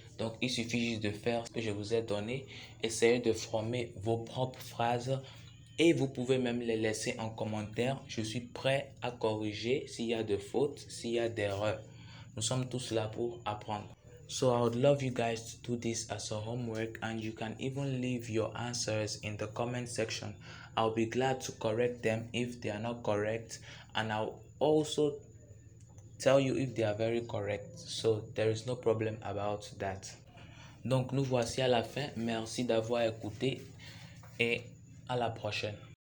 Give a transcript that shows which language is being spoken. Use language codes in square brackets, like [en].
[fr] Donc, il suffit juste de faire ce que je vous ai donné. Essayez de former vos propres phrases et vous pouvez même les laisser en commentaire. Je suis prêt à corriger s'il y a de fautes, s'il y a d'erreurs. Nous sommes tous là pour apprendre. [en] So I would love you guys to do this as a homework, and you can even leave your answers in the comment section. I'll be glad to correct them if they are not correct, and I'll also tell you if they are very correct. So there is no problem about that. [fr] Donc nous voici à la fin. Merci d'avoir écouté et à la prochaine.